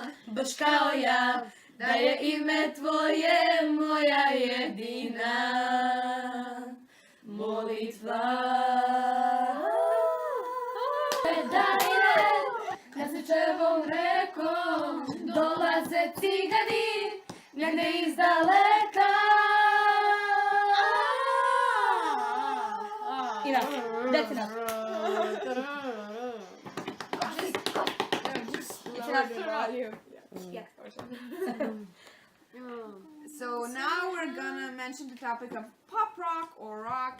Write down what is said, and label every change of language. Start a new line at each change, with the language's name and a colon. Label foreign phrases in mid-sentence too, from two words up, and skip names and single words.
Serbian: Baš kao ja, da je ime tvoje moja jedina molitva. Dajne, Nasičevom rekom dolaze cigani, negde izdaleka.
English: Enough. That's enough. Yeah. So now we're gonna mention the topic of pop rock or rock.